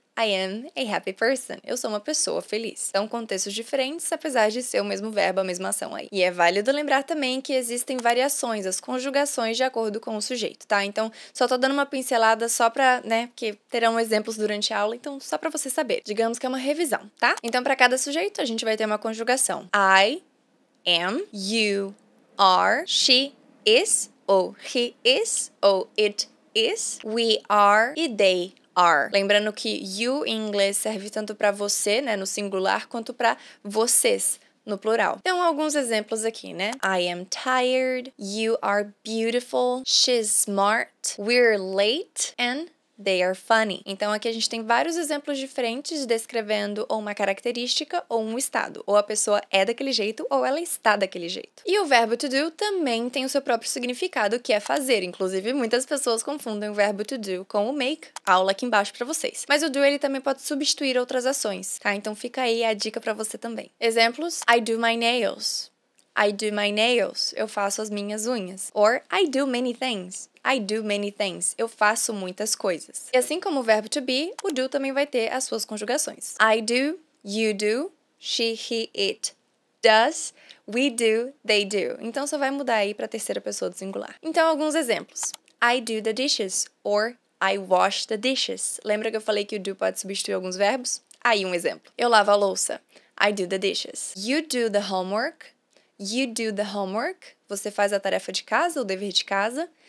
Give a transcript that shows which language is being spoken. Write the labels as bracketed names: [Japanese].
[English] I am a happy person. [Portuguese] Eu sou uma pessoa feliz. São contextos diferentes, apesar de ser o mesmo verbo, a mesma ação aí. E é válido lembrar também que existem variações, as conjugações de acordo com o sujeito, tá? Então, só tô dando uma pincelada só pra, né, porque terão exemplos durante a aula, então só pra você saber. Digamos que é uma revisão, tá? Então, pra cada sujeito, a gente vai ter uma conjugação. [English] I am, you are, she is, ou he is, ou it is, we are e they are. [Portuguese] Lembrando que you em inglês serve tanto para você, né, no singular, quanto para vocês, no plural. Então, alguns exemplos aqui, né? [English] I am tired, you are beautiful, she's smart, we're late, and they are funny. [Portuguese] Então, aqui a gente tem vários exemplos diferentes descrevendo ou uma característica ou um estado. Ou a pessoa é daquele jeito ou ela está daquele jeito. E o verbo to do também tem o seu próprio significado, que é fazer. Inclusive, muitas pessoas confundem o verbo to do com o make. Aula aqui embaixo pra vocês. Mas o do, ele também pode substituir outras ações, tá? Então, fica aí a dica pra você também. [English] Exemplos. I do my nails. I do my nails. [Portuguese] Eu faço as minhas unhas. [English] Or, I do many things. I do many things. [Portuguese] Eu faço muitas coisas. E assim como o verbo to be, o do também vai ter as suas conjugações. [English] I do, you do, she, he, it does, we do, they do. [Portuguese] Então só vai mudar aí para a terceira pessoa do singular. Então alguns exemplos. [English] I do the dishes or I wash the dishes. [Portuguese] Lembra que eu falei que o do pode substituir alguns verbos? Aí um exemplo. Eu lavo a louça. [English] I do the dishes. You do the homework. You do the homework. [Portuguese] Você faz a tarefa de casa, o dever de casa.